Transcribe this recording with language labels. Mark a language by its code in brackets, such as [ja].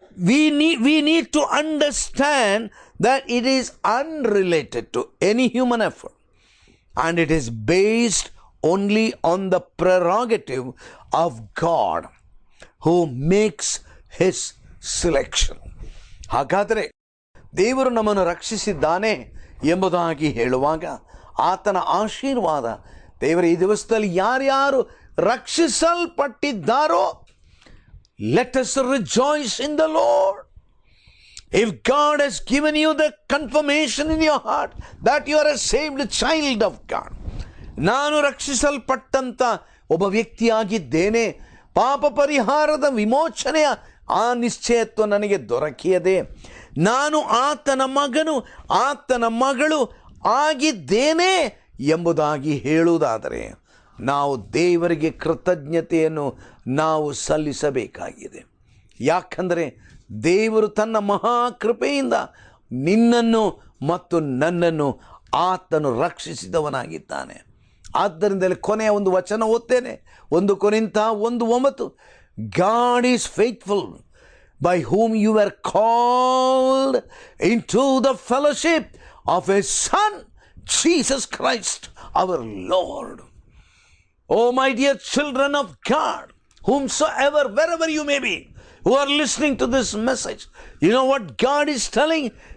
[en] We need to understand that it is unrelated to any human effort, and it is based only on the prerogative of God who makes his selection. [kn] ಹಾಗಾದರೆ ದೇವರು ನಮ್ಮನ್ನು ರಕ್ಷಿಸಿದ್ದಾನೆ ಎಂಬುದಾಗಿ ಹೇಳುವಾಗ ಆತನ ಆಶೀರ್ವಾದ, ದೇವರ ಈ ದಿವಸದಲ್ಲಿ ಯಾರ್ಯಾರು ರಕ್ಷಿಸಲ್ಪಟ್ಟಿದ್ದಾರೋ, [en] Let us rejoice in the Lord. If God has given you the confirmation in your heart that you are a saved child of God, [kn] ನಾನು ರಕ್ಷಿಸಲ್ಪಟ್ಟಂಥ ಒಬ್ಬ ವ್ಯಕ್ತಿಯಾಗಿದ್ದೇನೆ, ಪಾಪ ಪರಿಹಾರದ ವಿಮೋಚನೆಯ ಆ ನಿಶ್ಚಯತ್ವ ನನಗೆ ದೊರಕಿಯದೆ, ನಾನು ಆತನ ಮಗನು, ಆತನ ಮಗಳು ಆಗಿದ್ದೇನೆ ಎಂಬುದಾಗಿ ಹೇಳುವುದಾದರೆ ನಾವು ದೇವರಿಗೆ ಕೃತಜ್ಞತೆಯನ್ನು ನಾವು ಸಲ್ಲಿಸಬೇಕಾಗಿದೆ. ಯಾಕಂದರೆ ದೇವರು ತನ್ನ ಮಹಾಕೃಪೆಯಿಂದ ನಿನ್ನನ್ನು ಮತ್ತು ನನ್ನನ್ನು ಆತನು ರಕ್ಷಿಸಿದವನಾಗಿದ್ದಾನೆ. ಆದ್ದರಿಂದಲೇ ಕೊನೆಯ ಒಂದು ವಚನ ಓದ್ತೇನೆ, 1 ಕೊರಿಂಥ 1:9. [en] God is faithful, by whom you were called into the fellowship of His Son, Jesus Christ, our Lord. Oh, my dear children of God, whomsoever, wherever you may be, who are listening to this message, you know what God is telling?